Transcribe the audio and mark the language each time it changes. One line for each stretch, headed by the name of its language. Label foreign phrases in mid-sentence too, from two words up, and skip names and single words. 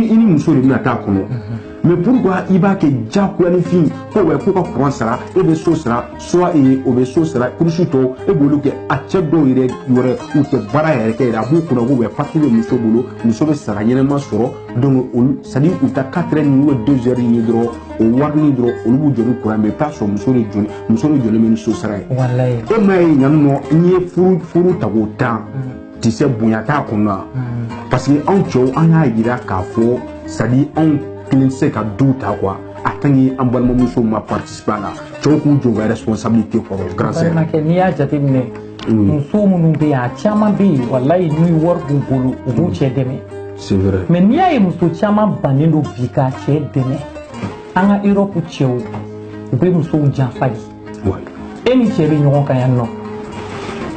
Bambara: i ni muso de bɛna taa kɔnɔ
French: mais pourquoi
Bambara: i b'a kɛ jagoyanifin ko ko ka courant sara e bɛ so sara soit o bɛ so sara kurusi tɔ e b'olu kɛ a cɛ dɔw yɛrɛ u tɛ baara yɛrɛ kɛ yɛrɛ a b'u kunna ko papier bɛ muso bolo muso bɛ sara ɲɛnɛma sɔrɔ donc olu
French: c'est à dire
Bambara: u ta 4 heures ni 2 heures ye dɔrɔn o wari ni dɔrɔn olu b'u jɔ ni courant mais i bɛ taa sɔrɔ muso de jɔlen bɛ ni so sara ye e m'a ye yan nɔ n'i ye furu ta k'o tan
French: tu sais
Bambara: bonya t'a kɔnɔ parce que anw cɛw an y'a yira k'a fɔ
French: c'est à dire
Bambara: anw kelen tɛ se ka du ta quoi a
French: tant que
Bambara: an balimamuso ma participer a la cɛw k'u jɔ u ka responsabilité kɔrɔ
French: grand sœur
Bambara: n'i y'a jateminɛ muso minnu bɛ yen a caman bɛ yen walayi ni wari b'u bolo u b'u cɛ dɛmɛ
French: c'est vrai
Bambara: mais n'i y'a ye muso caman bannen don bi k'a cɛ dɛmɛ an ka Europe cɛw u bɛ musow janfa de e ni cɛ bɛ ɲɔgɔn kan yan nɔ aw